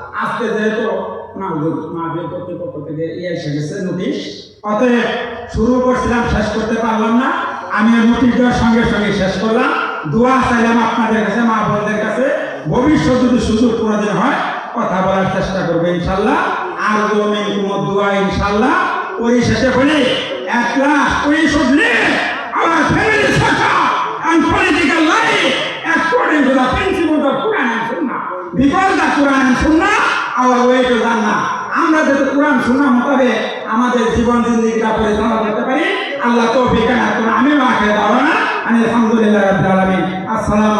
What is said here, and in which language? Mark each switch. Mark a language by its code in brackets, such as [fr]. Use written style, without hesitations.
[bn] আজকে যেহেতু কর্তৃপক্ষ থেকে এসে গেছে নোটিশ, অতএব শুরু করছিলাম শেষ করতে পারলাম না। আমি নোটিশ দেওয়ার সঙ্গে সঙ্গে শেষ করলাম। দোয়া চাইলাম আপনাদের কাছে, মা বোনদের কাছে, ভবিষ্যৎ যদি সুযোগ কোনোদিন হয় কথা বলার চেষ্টা করবে ইনশাল্লাহ। আর জমিন কোনো দোয়া ইনশাল্লাহ পরিশেষে বলি [en] at last we should live our family structure and political life according to the principles of Quran and Sunnah, because the Quran and Sunnah our way to Jannah. [bn] আমরা যাতে কোরআন সুন্নাহ মোতাবেক আমাদের জীবন জিন্দেগিটা পরিচালনা করতে পারি, আল্লাহ তৌফিক দান করুন। আমি মাকে দাওয়ানা [ar] আলহামদুলিল্লাহ রাব্বিল আলামিন। [bn] আসসালামু